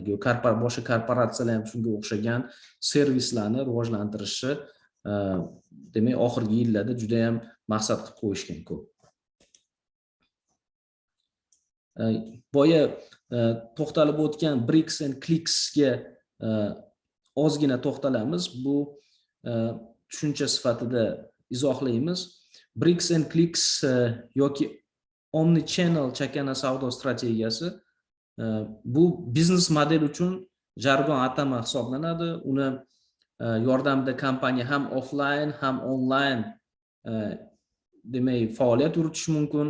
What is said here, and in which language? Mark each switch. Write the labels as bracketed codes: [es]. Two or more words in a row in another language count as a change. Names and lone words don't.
[uz] Boshqa korporatsiyalar ham shunga o'xshagan servislarni rivojlantirishi demak oxirgi yillarda juda ham maqsad qilib qo'yishgan ko'p. Boya to'xtalib o'tgan [en] Bricks and Clicksga [uz] ozgina to'xtalamiz. Bu tushuncha sifatida izohlaymiz. [en] Bricks and Clicks [uz] yoki omni-channel chakana savdo strategiyasi bu biznes model uchun jargon atama hisoblanadi. Uni yordamida kompaniya ham offline ham online demak faoliyat yuritishi mumkin.